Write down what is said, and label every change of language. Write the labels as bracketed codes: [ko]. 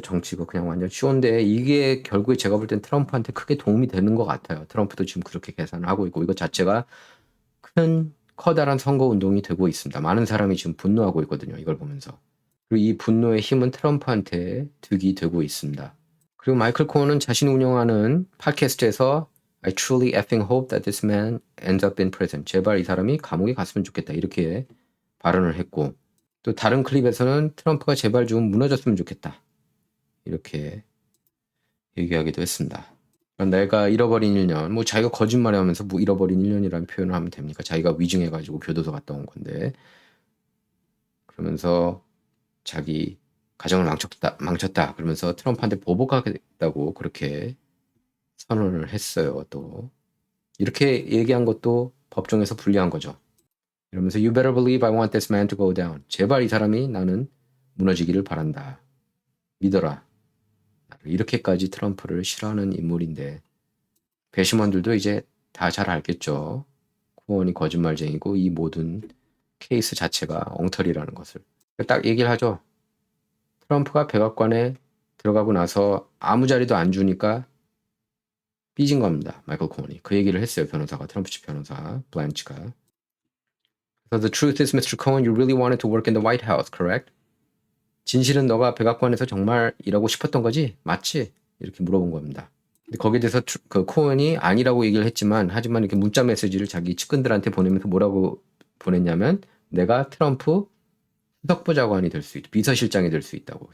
[ko] 정치극 그냥 완전 쇼인데 이게 결국에 제가 볼 땐 트럼프한테 크게 도움이 되는 것 같아요. 트럼프도 지금 그렇게 계산을 하고 있고 이거 자체가 커다란 선거 운동이 되고 있습니다. 많은 사람이 지금 분노하고 있거든요. 이걸 보면서. 그리고 이 분노의 힘은 트럼프한테 득이 되고 있습니다. 그리고 마이클 코언은 자신이 운영하는 팟캐스트에서 [en] I truly effing hope that this man ends up in prison. [ko] 제발 이 사람이 감옥에 갔으면 좋겠다. 이렇게 발언을 했고 또 다른 클립에서는 트럼프가 제발 좀 무너졌으면 좋겠다. 이렇게 얘기하기도 했습니다. 내가 잃어버린 1년, 뭐 자기가 거짓말을 하면서 뭐 잃어버린 1년이라는 표현을 하면 됩니까? 자기가 위증해가지고 교도소 갔다 온 건데 그러면서 자기 가정을 망쳤다. 그러면서 트럼프한테 보복하겠다고 그렇게 선언을 했어요. 또 이렇게 얘기한 것도 법정에서 불리한 거죠. 이러면서 [en] You better believe I want this man to go down. [ko] 제발 이 사람이 나는 무너지기를 바란다. 믿어라. 이렇게까지 트럼프를 싫어하는 인물인데 배심원들도 이제 다 잘 알겠죠. 코언이 거짓말쟁이고 이 모든 케이스 자체가 엉터리라는 것을. 딱 얘기를 하죠. 트럼프가 백악관에 들어가고 나서 아무 자리도 안 주니까 삐진 겁니다. 마이클 코언이. 그 얘기를 했어요. 변호사가. 트럼프 측 변호사 블란치가. [en] So the truth is, Mr. Cohen, you really wanted to work in the White House, correct? [ko] 진실은 너가 백악관에서 정말 일하고 싶었던 거지? 맞지? 이렇게 물어본 겁니다. 근데 거기에 대해서 그 코언이 아니라고 얘기를 했지만 하지만 이렇게 문자 메시지를 자기 측근들한테 보내면서 뭐라고 보냈냐면 내가 트럼프 수석부 장관이 될 수 있다. 비서실장이 될 수 있다고.